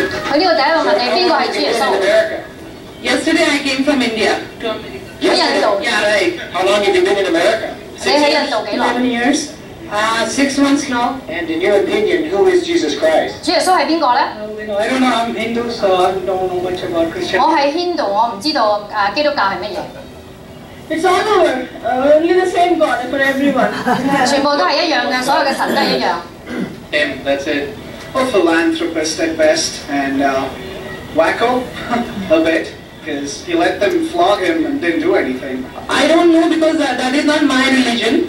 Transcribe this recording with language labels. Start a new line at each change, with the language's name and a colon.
Cantonese: 佢呢個第一個問你邊個係主耶穌？
English: Yesterday I came from India to America.
Cantonese: 喺印度。
English: Yeah, right. How long have you been in America?
Cantonese: 你喺印度幾耐？
English: 11 years. 6 months now. And in your opinion, who is Jesus Christ?
Cantonese: 主耶穌係邊個咧？
English: I don't know. I'm Hindu, so I don't know much about Christianity.
Cantonese: 我係 Hindu， 我唔知道基督教係乜嘢。
English: It's all over. Only the same God for everyone.
Cantonese: 全部都係一樣嘅，所有嘅神都係一樣。
English: That's it. A philanthropist at best, and wacko a bit, because he let them flog him and didn't do anything. I don't know because that is not my religion.